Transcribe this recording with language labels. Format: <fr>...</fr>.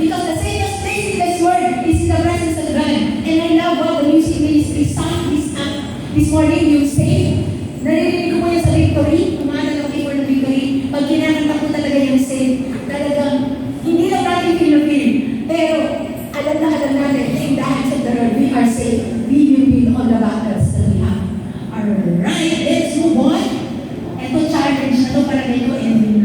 <en>Because the safest place in this world is in the presence of God. And I love what the music ministry sang this morning, yung save.</en> <tl>Narinig ko po yan sa victory, umanan ng people ng victory. Pag kinakanta ko talaga yung save, talagang hindi lang natin feel. Pero alam na alam natin,</tl> <en>in the hands of the Lord, we are safe. We will win all the battles that we have. Alright, let's move on.</en> <tl>Ito challenge na to para kayo</tl> <en>and</en>